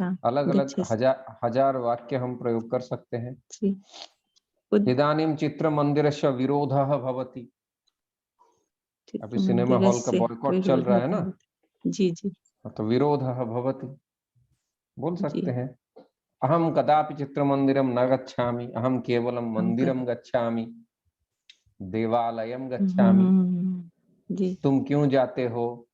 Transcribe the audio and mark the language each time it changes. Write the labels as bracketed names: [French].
[Hindi] अलग अलग हजार वाक्य हम प्रयोग कर सकते हैं। [Sanskrit] इदानीं चित्र मंदिरस्य विरोधः भवति। [Hindi] अभी सिनेमा हॉल का बॉयकॉट चल रहा है ना। जी जी, तो [Sanskrit] विरोधः भवति [Hindi] बोल सकते हैं। [Sanskrit] अहम कदापि चित्र मंदिरम न गच्छामि। अहम केवलम मंदिरम गच्छामि। देवालयम गच्छामि। [Hindi] तुम क्यों जाते हो?